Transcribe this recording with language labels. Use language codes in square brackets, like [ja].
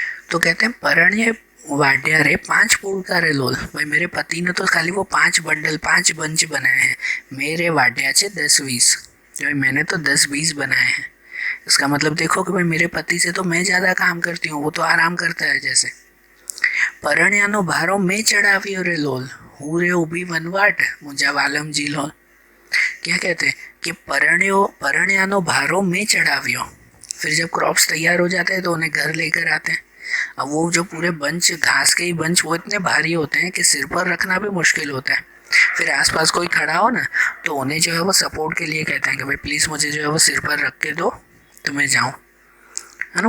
[hi] तो कहते हैं [gu] परण्य वाड्या रे 5 पुड़का रे लोल, [hi] भाई मेरे पति ने तो खाली वो 5 बंडल 5 बंच बनाए हैं। [gu] मेरे वाड्या छे 10-20, [hi] भाई मैंने तो 10-20 बनाए हैं। इसका मतलब देखो कि भाई मेरे पति से तो मैं ज़्यादा काम करती हूँ, वो तो आराम करता है जैसे। [gu] પરણ્યાનો ભારો મેં ચડાવ્યો રે લોલ, હું રે ઊભી વનવાટ મુંજા વાલમજી લોલ। [hi] क्या कहते हैं कि [gu] परण्यानो भारो में चढ़ावियो। [hi] फिर जब क्रॉप्स तैयार हो जाते हैं तो उन्हें घर लेकर आते हैं। अब वो जो पूरे बंच घास के ही बंच वो इतने भारी होते हैं कि सिर पर रखना भी मुश्किल होता है। फिर आसपास कोई खड़ा हो ना तो उन्हें जो है वो सपोर्ट के लिए कहते हैं कि भाई प्लीज़ मुझे जो है वो सिर पर रख के दो तो मैं जाऊँ, है ना।